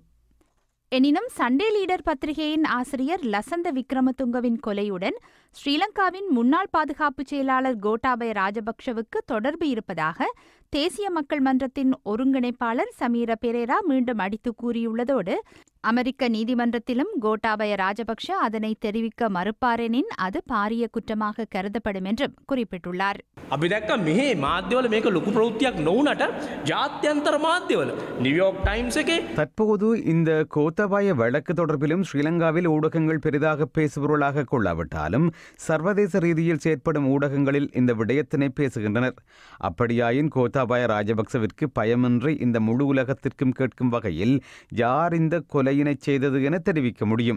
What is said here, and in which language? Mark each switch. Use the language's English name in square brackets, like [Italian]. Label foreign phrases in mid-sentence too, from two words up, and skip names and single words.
[Tamil] எனினும் சண்டே லீடர் பத்திரிகையின் ஆசிரியர் லசந்த விக்ரமதுங்கவின் கொலையுடன் ஸ்ரீலங்காவின் முன்னாள் பாதுகாப்பு செயலாளர் கோட்டாபய ராஜபக்ஷவுக்கு தொடர்பு இருப்பதாக தேசிய மக்கள் மன்றத்தின் ஒருங்கிணைப்பாளர் சமீர பெரேரா மீண்டும் அடித்து கூறியுள்ளதோடு அமெரிக்க நீதிமன்றத்திலும் கோட்டாபய ராஜபக்ஷ அதனை தெரிவிக்க மறுப்பாரெனின் அது பாரிய குற்றமாக கருதப்படும் என்றும் குறிப்பிட்டுள்ளார். [Sinhala] අබිදැක්ක මෙහි මාධ්‍යවල මේක ලොකු ප්‍රවෘත්තියක් නොවුනට ජාත්‍යන්තර මාධ්‍යවල நியூயார்க் டைம்ஸ் එකේ [Tamil] தற்போது இந்த கோத்தாபாய வழக்கு தொடர்பிலும் ஸ்ரீலங்காவில் ஊடகங்கள் பெரிதாக பேசுபொருளாக கொள்ளாவிட்டாலும் சர்வதேச ரீதியில் செயற்படும் ஊடகங்களில் இந்த விடயத்தினை பேசுகின்றனர். அப்படியாயின் கோத்தாபாய ராஜபக்சவிற்கு பயமின்றி இந்த முழு உலகத்திற்கும் கேட்கும் வகையில் யார் இந்த கொலையினை செய்தது என தெரிவிக்க முடியும்.